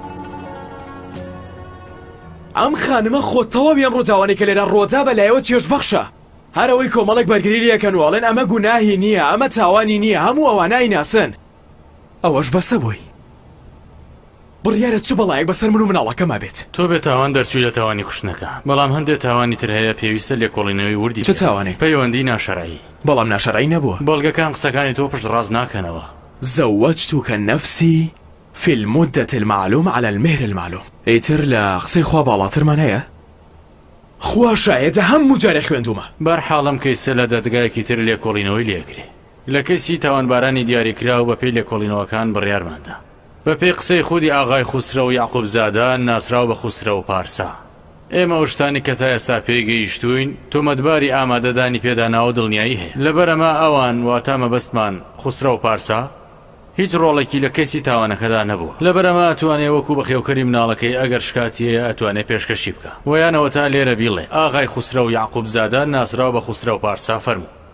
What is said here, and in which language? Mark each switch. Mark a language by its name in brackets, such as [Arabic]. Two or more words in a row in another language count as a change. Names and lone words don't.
[Central Kurdish] ئەم خانمە خۆت تەواوی ئەم ڕووداوانەی کە لێرە ڕۆدا بەلایەوە چێژ بەخشە هەرەوەی کۆمەڵێک بەرگری لەکەن وڵێن ئەمە گوناهی نییە ئەمە تاوانی نییە هەموو ئەوانای ناسن ئەوەش بەسە بووی بڕیارە چ بەڵایەک بەسەر من و مناڵەکەما بێت تۆ بێت تاوان دەرچووی لە تاوانی کوشتنەکە بەڵام هەندێک تاوانی تر هەیە پێویستە لێکۆڵینەوەی وردی چ تاوانێک پەیوەندی ناشەرایی بەڵام ناشەرایی نەبووە بەڵگەکان قسەکانی تۆ پشت ڕاست ناکەنەوە [Arabic] زوجتك نفسي في المدة المعلوم على المهر المعلوم [Central Kurdish] ئیتر لە قسەی خوا باڵاترمان هەیە خوا شایەتە هەموو جارێ خوێندومە بەرحاڵم کەیسە لە دەدگایەکی تر لێکۆڵینەوەی لێکرێ لە کەسی تاوانبارانی دیاریکرا و بەپێی لێکۆڵینەوەکان بڕیارماندا بەپێی قسەی خودی ئاغای خوسرە و یاعقوب زادە ناسراو بە خوسرە و پارسا ئێمە ئەو شتانی کە تا ئێستا پێیگەیشتوین تۆمەتباری ئامادەدانی پێداناوە دڵنیایی هەیە لەبەرەمە ئەوان واتە مەبەستمان خوسرە و پارسا هیچ ڕۆڵێکی لە کەسی تاوانەکەدا نەبووە لەبەرەمە ئەتوانێ وەکو بەخێوکەری مناڵەکەی ئەگەر شکاتیە ئەتوانێت پێشکەشی بکە ویانەوە تا لێرە بیڵێ ئاغای خوسرە و یاعقوب زادە ناسراو بە خوسرە و پارسا فەرموو